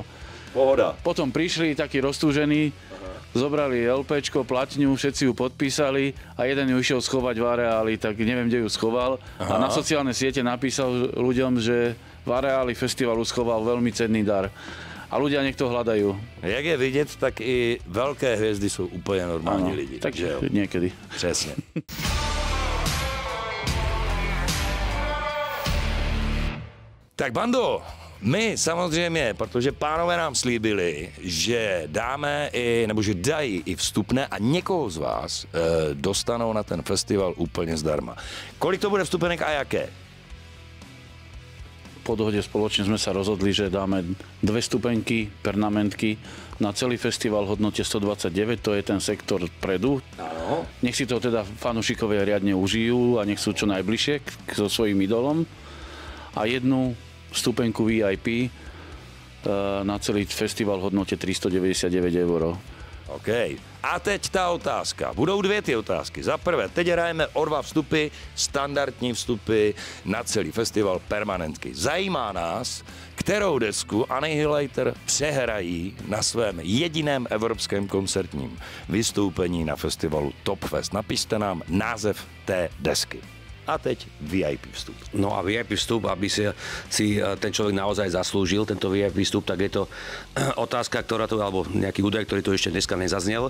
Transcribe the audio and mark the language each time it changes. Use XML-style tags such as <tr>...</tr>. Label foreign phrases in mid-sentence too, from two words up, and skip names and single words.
<sk>Pohoda. Potom prišli takí roztúžení, zobrali LPčko, platňu, všetci ju podpísali a jeden ju išiel schovať v areáli, tak neviem, kde ju schoval. Aha. A na sociálne siete napísal ľuďom, že v areáli festivalu schoval veľmi cenný dar. A ľudia nech to hľadajú.</sk> <cs>Jak je vidět, tak i velké hvězdy jsou úplně normální lidi. Tak jo. Niekedy. Přesně. Tak bando, my samozřejmě, protože pánové nám slíbili, že dáme nebo že dají i vstupné a někoho z vás dostanou na ten festival úplně zdarma. Kolik to bude vstupenek a jaké?</cs> <sk>Po dohode spoločne sme sa rozhodli, že dáme 2 stupenky, pernamentky na celý festival v hodnote 129, to je ten sektor vpredu. Áno. Nech si to teda fanúšikovia riadne užijú a nech sú čo najbližšie so svojím idolom. A 1 stupenku VIP na celý festival v hodnote 399 €. OK.</sk> <cs>A teď ta otázka. Budou 2 ty otázky. Za prvé, teď hrajeme o 2 vstupy, standardní vstupy na celý festival permanentky. Zajímá nás, kterou desku Annihilator přehrají na svém jediném evropském koncertním vystoupení na festivalu Topfest. Napište nám název té desky. A teď VIP vstup.</cs> <sk>No a VIP vstup, aby si ten človek naozaj zaslúžil, tento VIP vstup, tak je to otázka, ktorá tu, alebo nejaký údaj, ktorý tu ešte dneska nezaznel.</sk>